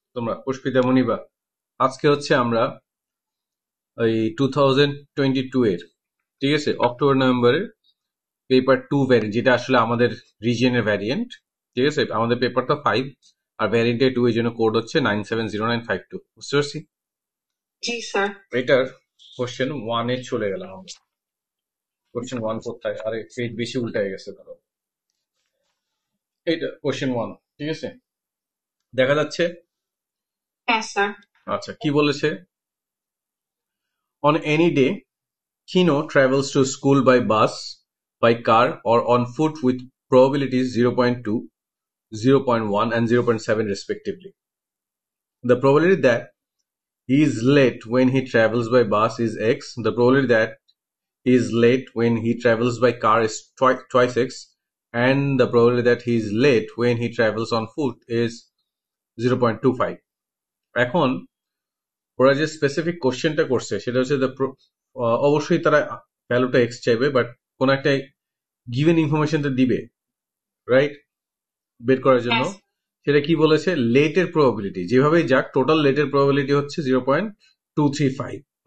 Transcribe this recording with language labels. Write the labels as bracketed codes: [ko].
[bn] তোমরা পুষ্পিতা মনিবা আজকে হচ্ছে আমরা ওই 2022 এর ঠিক আছে অক্টোবর নভেম্বরের পেপার 2 ভ্যারিয়েন্ট যেটা আসলে আমাদের রিজিয়নের ভ্যারিয়েন্ট ঠিক আছে আমাদের পেপারটা 5 আর ভ্যারিয়েন্টে 2 এর জন্য কোড হচ্ছে 970952 বুঝতে পারছি জি স্যার এটার কোশ্চেন 1 এ চলে গেলাম আমরা কোশ্চেন 1 কোথায় আরে পেজ বেশি উল্টায় গেছে ধরো এইটা কোশ্চেন 1 ঠিক আছে দেখা যাচ্ছে হ্যাঁ স্যার আচ্ছা কি বলেছে [en] on any day Kino travels to school by bus, by car, or on foot with probabilities 0.2, 0.1, and 0.7 respectively. The probability that he is late when he travels by bus is x. The probability that he is late when he travels by car is twice x. And the probability that he is late when he travels on foot is 0.25. [bn] এখন ওরা যে specific কোশ্চেনটা করছে সেটা হচ্ছে অবশ্যই তারা ভ্যালুটা এক্স চাইবে বাট কোন একটা গিভেন ইনফরমেশনটা দিবে রাইট বের করার জন্য সেটা কি বলেছে লেটের প্রবাবিলিটি যেভাবেই যাক টোটাল লেটের প্রবাবিলিটি হচ্ছে 0.235